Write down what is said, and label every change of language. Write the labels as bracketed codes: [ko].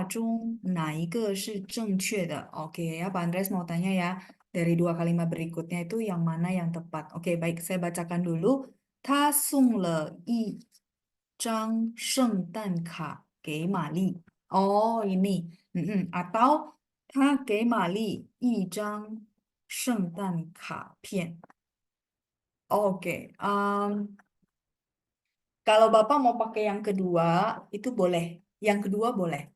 [zh] 老师，这两句话中哪一个是正确的? [id] Oke ya, Pak Andreas mau tanya ya. Dari dua kalimat berikutnya itu yang mana yang tepat? Oke, baik, saya bacakan dulu. [zh] 他送了一张圣诞卡给玛丽. [id] Oh, ini. [zh] Atau 他给玛丽一张圣诞卡片. [id] Oke, kalau Bapak mau pakai yang kedua, itu boleh. Yang kedua boleh.